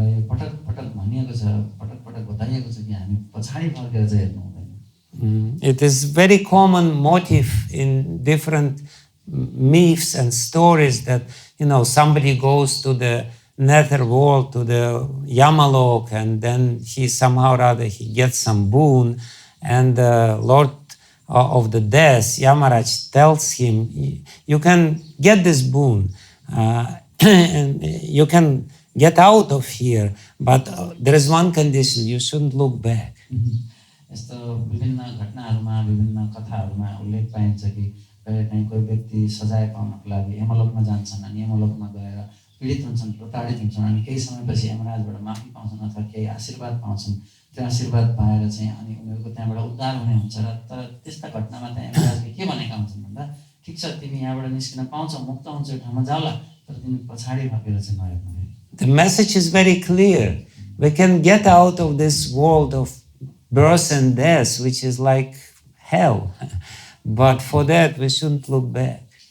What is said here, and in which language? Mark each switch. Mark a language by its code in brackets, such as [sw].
[ne] पटक पटक भनिएको छ पटक पटक बताइएको छ कि हामी पछाडी फर्केर चाहिँ हेर्नु हुँदैन. [en] It is very common motive in different myths and stories that somebody goes to the nether world, to the Yamalok, and then he somehow or other he gets some boon, and the Lord of the death, Yamaraj, tells him, you can get this boon, and you can get out of here, but there is one condition, you shouldn't look back. [ne] यस्तो विभिन्न घटनाहरूमा विभिन्न कथाहरूमा उल्लेख पाइन्छ कि कहीँ कोही व्यक्ति सजाय पाउनको लागि यमलोकमा जान्छन् अनि यमलोकमा गएर पीडित हुन्छन् प्रताडित हुन्छन् अनि केही समयपछि यमराजबाट माफी पाउँछन् अथवा केही आशीर्वाद पाउँछन्. त्यो आशीर्वाद पाएर चाहिँ अनि उनीहरूको त्यहाँबाट उद्धार हुने हुन्छ र तर त्यस्ता घटनामा त्यहाँ यमराजले के भनेका हुन्छन् भन्दा ठिक छ तिमी यहाँबाट निस्किन पाउँछौ मुक्त हुन्छ यो ठाउँमा जाऊला तर तिमी पछाडि फर्केर चाहिँ नहेर्नु. [en] The message is very clear. We can get out of this world of birth and death, which is like hell. But for that, we shouldn't look back.